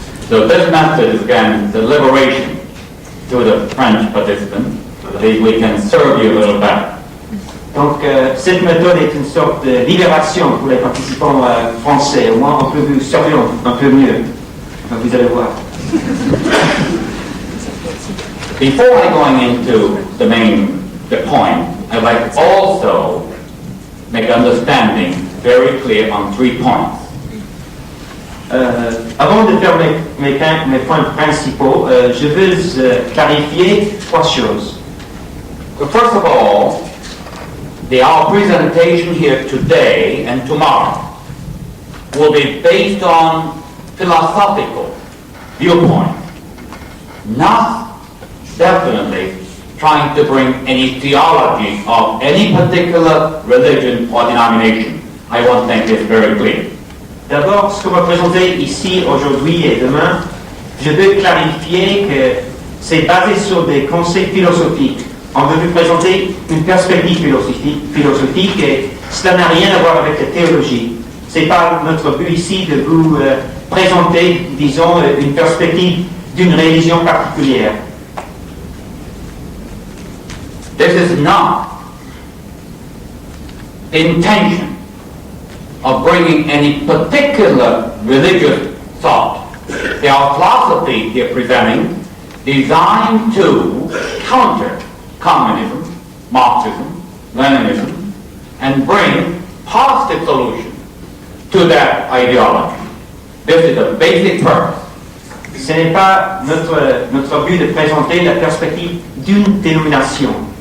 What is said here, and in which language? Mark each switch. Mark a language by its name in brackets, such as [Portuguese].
[English] So this method is again the liberation to the French participants so that we can serve you a little better. [French] Donc cette méthode est une sorte de libération pour les participants français. Au moins on peut vous servir un peu mieux. Vous allez voir. [English] Before going into the point, I'd like to also make understanding very clear on 3 points. [French] Avant de faire mes points principaux, je veux clarifier 3 choses. [English] First of all, our presentation here today and tomorrow will be based on philosophical viewpoint, not definitely trying to bring any theology of any particular religion or denomination. I want to make this very clear. [French] D'abord, ce qu'on va présenter ici aujourd'hui et demain, je veux clarifier que c'est basé sur des concepts philosophiques. On veut vous présenter une perspective philosophique et cela n'a rien à voir avec la théologie. Ce n'est pas notre but ici de vous présenter, disons, une perspective d'une religion particulière. [English] This is not the intention of bringing any particular religious thought. They are philosophy here presenting designed to counter communism, Marxism, Leninism, and bring positive solution to that ideology. This is the basic purpose. [French] Ce n'est pas notre but de présenter la perspective d'une dénomination.